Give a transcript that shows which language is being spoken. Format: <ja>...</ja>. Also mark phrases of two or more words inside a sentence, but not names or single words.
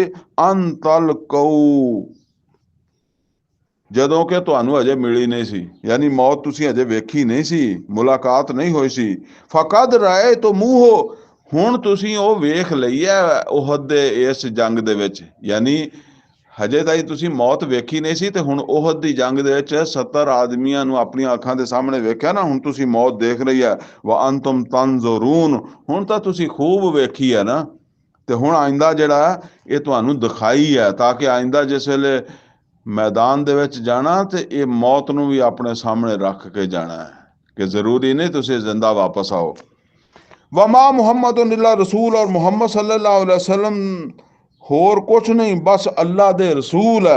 <ar>أن تلقوه,</ar> <pa>ਜਦੋਂ ਕਿ ਤੁਹਾਨੂੰ ਅਜੇ ਮਿਲੀ ਨਹੀਂ ਸੀ, ਯਾਨੀ ਮੌਤ ਤੁਸੀਂ ਅਜੇ ਵੇਖੀ ਨਹੀਂ ਸੀ, ਮੁਲਾਕਾਤ ਨਹੀਂ ਹੋਈ ਸੀ।</pa> <ar>فقد رأيتموه,</ar> <pa>ਹੁਣ ਤੁਸੀਂ ਉਹ ਵੇਖ ਲਈ ਹੈ ਉਹਦ ਦੇ ਇਸ ਜੰਗ ਦੇ ਵਿੱਚ, ਯਾਨੀ ਹਜੇ ਤਾਈਂ ਤੁਸੀਂ ਮੌਤ ਵੇਖੀ ਨਹੀਂ ਸੀ ਤੇ ਹੁਣ ਉਹਦ ਦੀ ਜੰਗ ਦੇ ਵਿੱਚ 70 ਆਦਮੀਆਂ ਨੂੰ ਆਪਣੀਆਂ ਅੱਖਾਂ ਦੇ ਸਾਹਮਣੇ ਵੇਖਿਆ ਨਾ, ਹੁਣ ਤੁਸੀਂ ਮੌਤ ਦੇਖ ਰਹੀ ਹੈ।</pa> <ar>وأنتم تنظرون,</ar> <pa>ਹੁਣ ਤਾਂ ਤੁਸੀਂ ਖੂਬ ਵੇਖੀ ਹੈ ਨਾ, ਤੇ ਹੁਣ ਆਇੰਦਾ ਜਿਹੜਾ ਇਹ ਤੁਹਾਨੂੰ ਦਿਖਾਈ ਹੈ ਤਾਂ ਕਿ ਆਇੰਦਾ ਜਿਸ ਵੇਲੇ ਮੈਦਾਨ ਦੇ ਵਿੱਚ ਜਾਣਾ ਤੇ ਇਹ ਮੌਤ ਨੂੰ ਵੀ ਆਪਣੇ ਸਾਹਮਣੇ ਰੱਖ ਕੇ ਜਾਣਾ ਹੈ ਕਿ ਜ਼ਰੂਰੀ ਨਹੀਂ ਤੁਸੀਂ ਜ਼ਿੰਦਾ ਵਾਪਸ ਆਓ।</pa> <ar>وما محمد إلا رسول,</ar> <pa>ਔਰ ਮੁਹੰਮਦ</pa> <ar>صلى الله عليه وسلم</ar> <pa>ਹੋਰ ਕੁਛ ਨਹੀਂ, ਬਸ ਅੱਲਾ ਦੇ ਰਸੂਲ ਹੈ।</pa>